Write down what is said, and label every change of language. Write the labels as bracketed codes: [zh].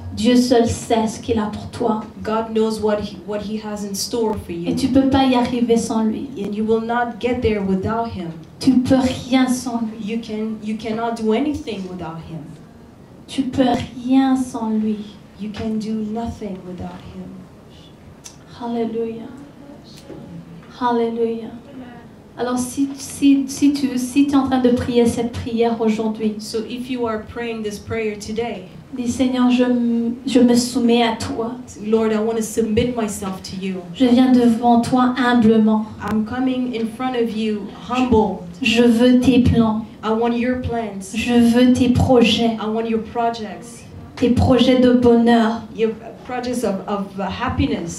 [fr] Dieu seul sait ce qu'il a pour toi. [en] God knows what he has in store for [fr] Et [en] you. [fr] tu peux pas y arriver sans lui. [en] And you will not get there without him. [fr] Tu peux rien sans lui. [en] You cannot do anything without him. [fr] Tu peux rien sans lui. [en] You can do nothing without him. Hallelujah. Hallelujah. [fr] Alors si tu es en train de prier cette prière aujourd'hui, [en] So if you are praying this prayer today, [fr] dis Seigneur, je me soumets à toi. [en] Lord, I want to submit myself to you. [fr] Je viens devant toi humblement. [en] I'm coming in front of you humble. [fr] Je veux tes plans. [en] I want your plans. [fr] Je veux tes projets. [en] I want your projects. [fr] Tes projets de bonheur [en] Your projects of happiness